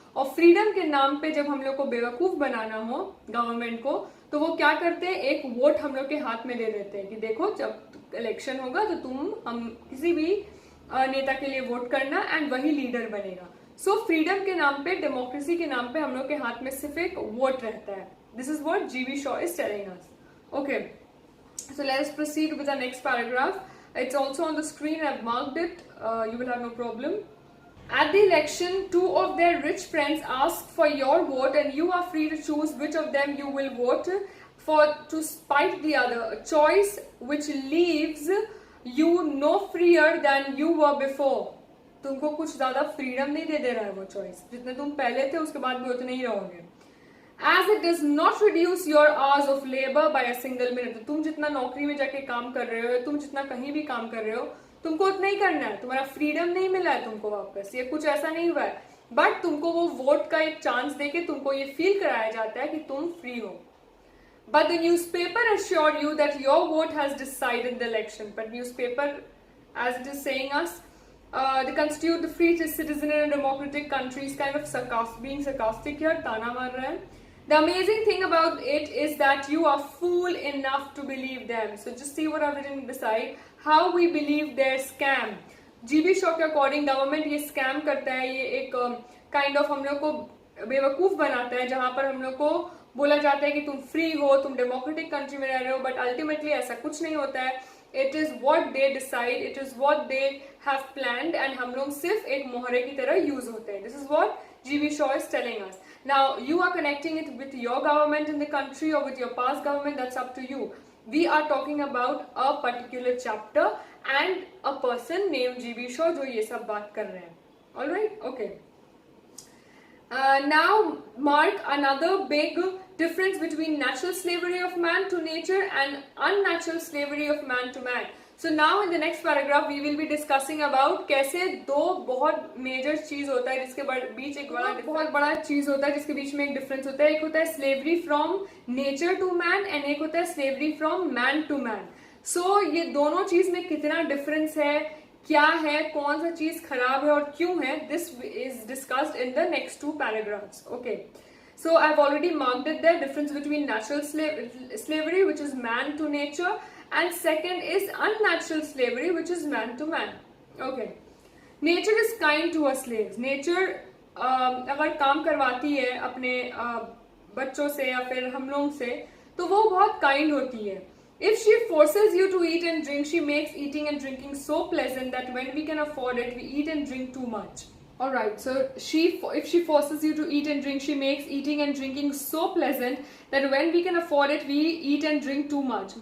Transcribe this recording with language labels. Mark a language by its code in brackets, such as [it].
[hi] और फ्रीडम के नाम पे जब हम लोग को बेवकूफ बनाना हो गवर्नमेंट को, तो वो क्या करते हैं, एक वोट हम लोग के हाथ में दे देते हैं कि देखो जब इलेक्शन होगा तो हम किसी भी नेता के लिए वोट करना एंड वही लीडर बनेगा. सो फ्रीडम के नाम पे, डेमोक्रेसी के नाम पे हम लोग के हाथ में सिर्फ एक वोट रहता है. [en] This is what G.B. Shaw is telling us. Okay, so let us proceed with the next paragraph. It's also on the screen. I've marked it. You will have no problem. At the election, two of their rich friends ask for your vote, and you are free to choose which of them you will vote for to spite the other. A choice which leaves you no freer than you were before. [hi] तुमको कुछ ज्यादा freedom नहीं दे रहा है वो choice, जितने तुम पहले थे उसके बाद भी उतने ही रहोगे. [en] As it does not reduce your hours of labor by a single minute. [hi] तुम जितना नौकरी में जाके काम कर रहे हो, तुम जितना कहीं भी काम कर रहे हो, तुमको उतना ही करना है. तुम्हारा फ्रीडम नहीं मिला है तुमको वापस, ये कुछ ऐसा नहीं हुआ है, बट तुमको वो वोट का एक चांस देके तुमको ये फील कराया जाता है कि तुम फ्री हो. [en] But the newspaper assured you that your vote has decided the election. But newspaper, as it is saying us, they constitute the free citizen in a democratic country, is kind of being sarcastic here, [hi] ताना मार रहा है. [en] The amazing thing about it is that you are fool enough to believe them. So just see what I've written beside. How we believe their scam. G.B. [hi] Shaw के according government ये scam करता है, ये एक kind of हम लोग को बेवकूफ बनाता है, जहाँ पर हम लोग को बोला जाता है कि तुम फ्री हो, तुम डेमोक्रेटिक कंट्री में रह रहे हो, बट अल्टीमेटली ऐसा कुछ नहीं होता है. [en] It is what they decide, it is what they have planned, and [hi] हम लोग सिर्फ एक मोहरे की तरह यूज होते हैं. [en] This is what G.B. Shaw is telling us. Now you are connecting it with your government in the country or with your past government, that's up to you. We are talking about a particular chapter and a person named G.B. [hi] Shaw जो ये सब बात कर रहे हैं. [en] All right, okay. Now mark another big difference between natural slavery of man to nature and unnatural slavery of man to man. So now in the next paragraph we will be discussing about [hi] कैसे दो बहुत major चीज होता है जिसके बीच एक बहुत बड़ा चीज होता है जिसके बीच में एक डिफरेंस होता है. एक होता है slavery from nature to man and एक होता है slavery from man to man. सो ये दोनों चीज में कितना डिफरेंस है, क्या है, कौन सा चीज खराब है और क्यों है, [en] This is discussed in the next two paragraphs. Okay, So I've already marked it there, difference between natural slavery, which is man to nature, and second is unnatural slavery, which is man to man. Okay. Nature is kind to her slaves. [hi] Nature अगर काम करवाती है अपने बच्चों से या फिर हम लोग से, तो वो बहुत काइंड होती है. [en] If she forces you to eat and drink, she makes eating and drinking so pleasant that when we can afford it, we eat and drink too much. Alright, so if she forces you to eat and drink, she makes eating and drinking so pleasant that when we can afford it, we eat and drink too much.